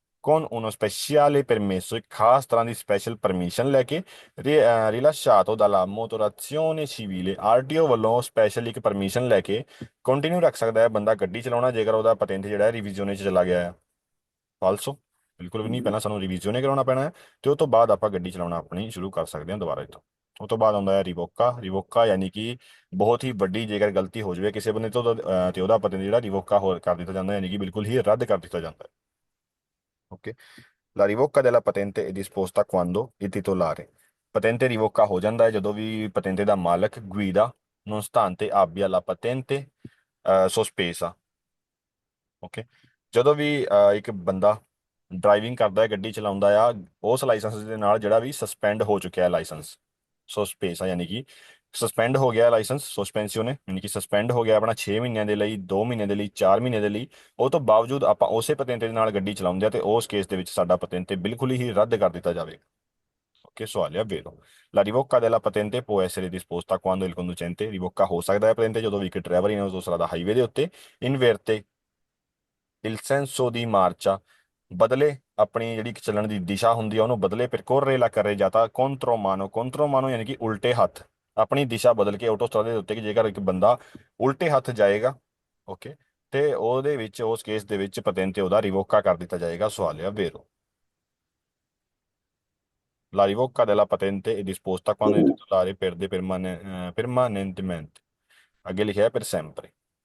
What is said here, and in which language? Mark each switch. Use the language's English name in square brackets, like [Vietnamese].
[Italian] con uno speciale permesso, [Punjabi] ਇੱਕ ਖਾਸ ਤਰ੍ਹਾਂ ਦੀ ਸਪੈਸ਼ਲ ਪਰਮਿਸ਼ਨ ਲੈ ਕੇ [Italian] rilasciato dalla motorazione civile, [Punjabi] RTO ਵੱਲੋਂ ਸਪੈਸ਼ਲ ਇੱਕ ਪਰਮਿਸ਼ਨ ਲੈ ਕੇ ਕੰਟੀਨਿਊ ਰੱਖ ਸਕਦਾ ਹੈ ਬੰਦਾ ਗੱਡੀ ਚਲਾਉਣਾ ਜੇਕਰ ਉਹਦਾ ਪਤੈਂਟ ਜਿਹੜਾ ਰਿਵੀਜ਼ਨ ਵਿੱਚ ਚਲਾ ਗਿਆ ਹੈ ਫਾਲਸੋ। ਬਿਲਕੁਲ ਵੀ ਨਹੀਂ, ਪਹਿਲਾਂ ਸਾਨੂੰ ਰਿਵੀਜ਼ਨ ਕਰਾਉਣਾ ਪੈਣਾ ਹੈ, ਤੇ ਉਹ ਤੋਂ ਬਾਅਦ ਆਪਾਂ ਗੱਡੀ ਚਲਾਉਣਾ ਆਪਣੀ ਸ਼ੁਰੂ ਕਰ ਸਕਦੇ ਹਾਂ ਦੁਬਾਰਾ ਤੋਂ। ਉਹ ਤੋਂ ਬਾਅਦ ਆਉਂਦਾ ਹੈ ਰਿਵੋਕਾ। ਰਿਵੋਕਾ ਯਾਨੀ ਕਿ ਬਹੁਤ ਹੀ ਵੱਡੀ ਜੇਕਰ ਗਲਤੀ ਹੋ ਜਾਵੇ ਕਿਸੇ ਬੰਦੇ ਤੋਂ ਤੇ ਉਹਦਾ ਪਤੈਂਟ ਜਿਹੜਾ ਰਿਵੋਕਾ ਹੋ ਕਰ ਦਿੱਤਾ ਜਾਂਦਾ ਹੈ, ਯਾਨੀ ਕਿ ਬਿਲਕੁਲ ਹੀ ਰੱਦ ਕਰ ਦਿੱਤਾ ਜਾਂਦਾ ਹੈ। [Italian] ਓਕੇ, la rivoca della patente è disposta quando il titolare, patente rivoca [Punjabi] ਹੋ ਜਾਂਦਾ ਹੈ ਜਦੋਂ ਵੀ ਪਤੈਂਤੇ ਦਾ ਮਾਲਕ [Italian] guida nonostante abbia la patente sospesa। [Punjabi] Okay, ਜਦੋਂ ਵੀ ਇੱਕ ਬੰਦਾ ਡਰਾਈਵਿੰਗ ਕਰਦਾ ਹੈ, ਗੱਡੀ ਚਲਾਉਂਦਾ ਆ ਉਸ ਲਾਇਸੈਂਸ ਦੇ ਨਾਲ ਜਿਹੜਾ ਵੀ ਸਸਪੈਂਡ ਹੋ ਚੁੱਕਿਆ ਹੈ ਲਾਇਸੈਂਸ, ਸੋਸਪੇਸਾ ਯਾਨੀ ਕਿ ਸਸਪੈਂਡ ਹੋ ਗਿਆ ਲਾਇਸੈਂਸ, ਸਸਪੈਂਸੀਓਨੇ ਯਾਨੀ ਕਿ ਸਸਪੈਂਡ ਹੋ ਗਿਆ ਆਪਣਾ 6 ਮਹੀਨਿਆਂ ਦੇ ਲਈ, 2 ਮਹੀਨਿਆਂ ਦੇ ਲਈ, 4 ਮਹੀਨਿਆਂ ਦੇ ਲਈ, ਉਹ ਤੋਂ ਬਾਵਜੂਦ ਆਪਾਂ ਉਸੇ ਪਤੈਂਤੇ ਦੇ ਨਾਲ ਗੱਡੀ ਚਲਾਉਂਦੇ ਆ, ਤੇ ਉਸ ਕੇਸ ਦੇ ਵਿੱਚ ਸਾਡਾ ਪਤੈਂਤੇ ਬਿਲਕੁਲ ਹੀ ਰੱਦ ਕਰ ਦਿੱਤਾ ਜਾਵੇਗਾ। ਓਕੇ, ਸਵਾਲ ਹੈ ਵੇਰੋ। [Italian] La rivoca della patente può essere disposta quando il conducente, [Punjabi] ਰਿਵੋਕਾ ਹੋ ਸਕਦਾ ਹੈ ਪਤੈਂਤੇ ਜਦੋਂ ਵੀ ਇੱਕ ਡਰਾਈਵਰ ਜਾਂ ਦੂਸਰਾ ਦਾ ਹਾਈਵੇ ਦੇ ਉੱਤੇ ਇਨਵਰਤੇ [Italian] il senso di marcia, [Punjabi] ਬਦਲੇ ਆਪਣੀ ਜਿਹੜੀ ਚੱਲਣ ਦੀ ਦਿਸ਼ਾ ਹੁੰਦੀ ਆ ਉਹਨੂੰ ਬਦਲੇ, [Italian] percorre la carreggiata contromano, contromano [Punjabi] ਯਾਨੀ ਕਿ ਉਲਟੇ ਹੱਥ, ਆਪਣੀ ਦਿਸ਼ਾ ਬਦਲ ਕੇ ਆਟੋਸਟ੍ਰਾਦੇ ਦੇ ਉੱਤੇ, ਕਿ ਜੇਕਰ ਇੱਕ ਬੰਦਾ ਉਲਟੇ ਹੱਥ ਜਾਏਗਾ, ਓਕੇ, ਤੇ ਉਹਦੇ ਵਿੱਚ ਉਸ ਕੇਸ ਦੇ ਵਿੱਚ ਪਤੈਂਤੇ ਉਹਦਾ ਰਿਵੋਕਾ ਕਰ ਦਿੱਤਾ ਜਾਏਗਾ। ਸਵਾਲ ਆ ਵੇਰੋ। [Italian] La rivoca della patente è disposta quando il titolare perde permanentemente, [Punjabi] ਅੱਗੇ ਲਿਖਿਆ ਹੈ [Italian] per sempre।